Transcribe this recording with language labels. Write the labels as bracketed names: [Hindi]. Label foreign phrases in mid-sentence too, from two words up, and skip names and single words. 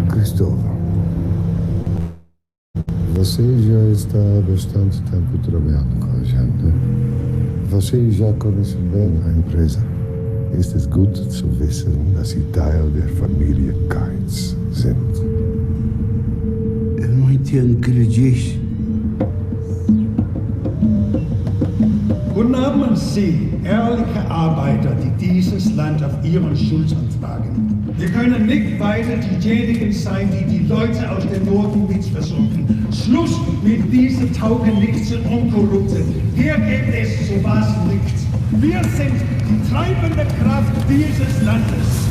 [Portuguese] Cristóvão, você já está há bastante tempo trabalhando com a gente. Você já conhece bem a empresa. [German] Es ist gut zu wissen, dass Sie Teil der Familie Keitz sind. [Portuguese] Eu não entendo o que ele diz. [German] Guten Abend, Sie, ehrliche Arbeiter, die dieses Land auf Ihren Schultern tragen. Wir können nicht weiter diejenigen sein, die die Leute aus dem Norden mit versorgen. Schluss mit diesen taugenichtsen Unkorrupten. Hier gibt es sowas nicht. Wir sind die treibende Kraft dieses Landes.